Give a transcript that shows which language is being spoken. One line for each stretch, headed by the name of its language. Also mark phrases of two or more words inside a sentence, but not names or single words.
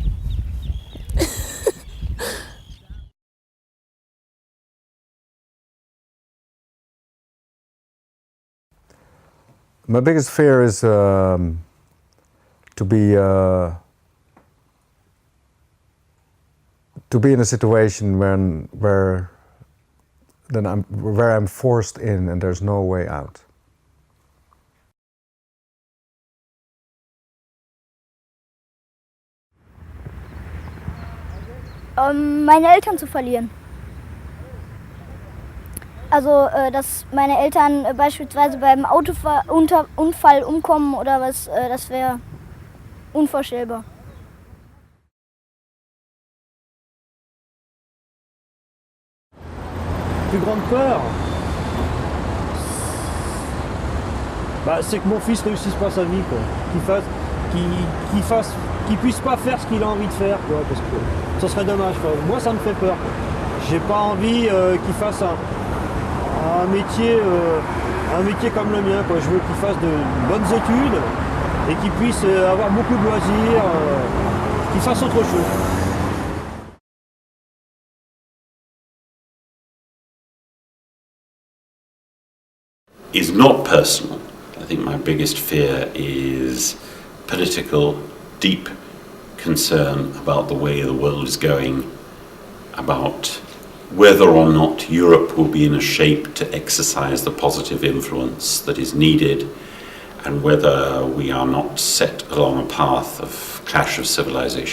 English: My biggest fear is to be in a situation where I'm forced in and there's no way out.
German: Meine Eltern zu verlieren. Also, dass meine Eltern beispielsweise beim Unfall umkommen oder was, das wäre unvorstellbar.
French: Plus grande peur, c'est que mon fils réussisse pas sa vie, quoi. Qu'il puisse pas faire ce qu'il a envie de faire, quoi, parce que ça serait dommage, quoi. Moi, ça me fait peur. J'ai pas envie qu'il fasse un métier comme le mien, quoi. Je veux qu'il fasse de bonnes études et qu'il puisse avoir beaucoup de loisirs, qu'il fasse autre chose.
English: Is not personal. I think my biggest fear is political, deep concern about the way the world is going, about whether or not Europe will be in a shape to exercise the positive influence that is needed, and whether we are not set along a path of clash of civilization.